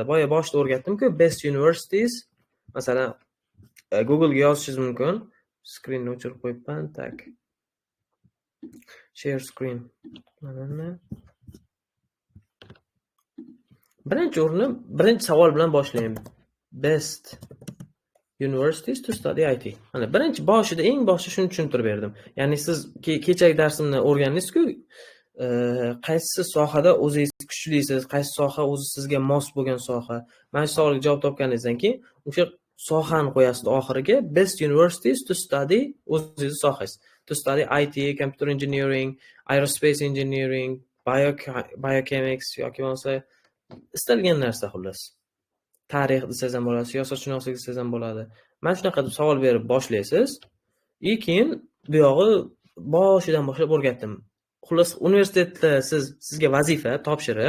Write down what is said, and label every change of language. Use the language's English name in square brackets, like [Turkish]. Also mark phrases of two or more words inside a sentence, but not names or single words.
[Uzbek] Boshida o'rgatdim-ku, [English] best universities. [Uzbek] Masalan, Google ga yozishingiz mumkin. Screenni o'chirib qo'yibman. [English] Tak. Share screen. [Uzbek] Mana. Birinchi savol bilan boshlayman. [English] Best universities to study IT. [Uzbek] Mana eng boshida shuni tushuntirib berdim. Ya'ni siz kechagi darsimni o'rgandingiz-ku, qaysi sohada o'zingiz kuchlisiz, qaysi soha o'zi sizga mos bo'lgan soha. Mana shu savolga javob topganingizdan keyin o'sha sohani qo'yasiz oxiriga, [English] best universities to study [Uzbek] o'zingiz sohangiz. [English] To study IT, computer engineering, aerospace engineering, [Uzbek] biochemics yoki bo'lmasa istalgan narsa xullas. Tarix desangiz ham bo'ladi, siyosatshunoslik desangiz ham bo'ladi. Mana shunaqa savol berib boshlaysiz. Keyin bu yog'i boshidan boshlab o'rgatdim. Xullas, universitetda sizga vazifa, topshiriq.